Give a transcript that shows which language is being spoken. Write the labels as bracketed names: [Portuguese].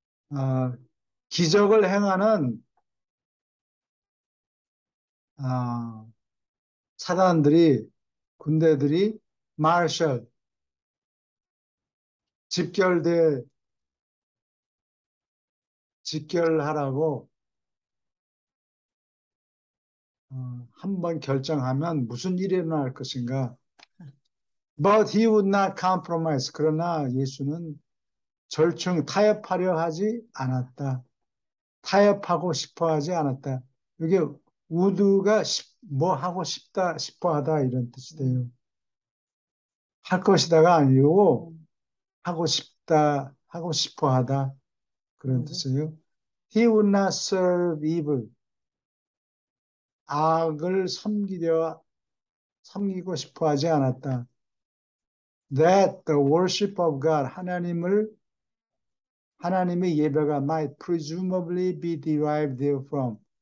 [Korean] 아, 기적을 행하는 아, 사단들이 군대들이 마셜 집결대 집결하라고 한번 결정하면 무슨 일이 일어날 것인가. [English] But he would not compromise. [Korean] 그러나 예수는 타협하려 하지 않았다. 타협하고 싶어 하지 않았다. 이게 would가 뭐 하고 싶어 하다 이런 뜻이 돼요. 할 것이다가 아니고 하고 싶어 하다 그런 뜻이에요. [English] He would not serve evil. [Korean] 악을 섬기고 싶어 하지 않았다. [English] That the worship of God, [Korean] 하나님의 예배가 [English] might presumably be derived therefrom.